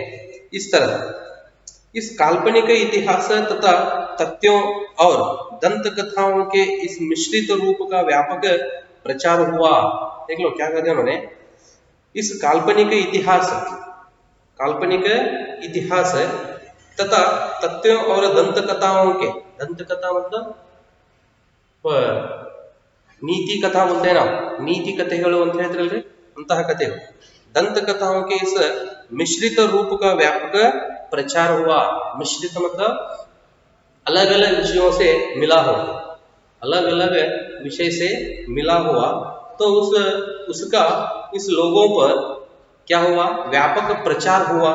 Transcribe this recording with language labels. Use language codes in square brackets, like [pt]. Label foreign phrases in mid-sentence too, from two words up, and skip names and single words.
[hi] इस तरह इस काल्पनिक इतिहास तथा तथ्यों और दंत कथाओं के इस मिश्रित रूप का व्यापक प्रचार हुआ। देख लो क्या कहते हैं उन्होंने, इस काल्पनिक इतिहास तथा तथ्यों और दंत कथाओं के, दंत कथा मतलब [kn] ನೀತಿ ಕಥಾ [hi] बोलते हैं ना, [kn] ನೀತಿ ಕಥೆಗಳು ಅಂತ ಹೇಳ್ತಿರಲ್ರಿ, ಅಂತಹ ಕಥೆಗಳು, [hi] ದಂತ कथाओं के इस मिश्रित रूप का व्यापक प्रचार हुआ। मिश्रित मतलब अलग अलग विषयों से मिला हो, अलग अलग विषय से मिला हुआ, तो उसका इस लोगों पर क्या हुआ, व्यापक प्रचार हुआ।